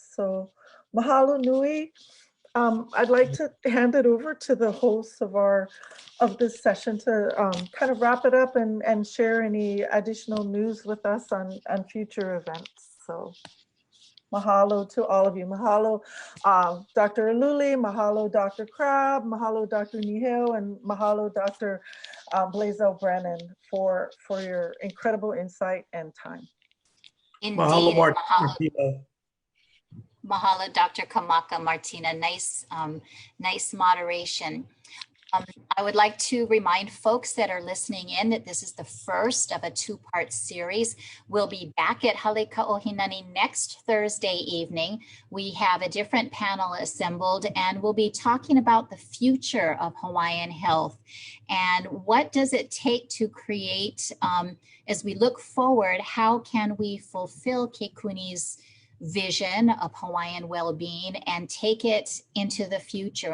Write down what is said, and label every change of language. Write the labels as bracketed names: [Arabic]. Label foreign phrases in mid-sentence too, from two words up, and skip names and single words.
[Hawaiian] So mahalo nui. [English] I'd like to hand it over to the hosts of this session to kind of wrap it up and share any additional news with us on future events. So mahalo to all of you. Mahalo, Dr. Aluli, mahalo, Dr. Crabbe, mahalo, Dr. Nīheu, and mahalo, Dr. Blaisdell-Brennan for your incredible insight and time. Indeed. Mahalo, Mahalo. Martina. Mahalo, Dr. Kamaka, Martina. Nice moderation. I would like to remind folks that are listening in that this is the first of a two-part series. We'll be back at Hale Kaohinani next Thursday evening. We have a different panel assembled, and we'll be talking about the future of Hawaiian health and what does it take to create, as we look forward, how can we fulfill Kekuni's vision of Hawaiian well-being and take it into the future.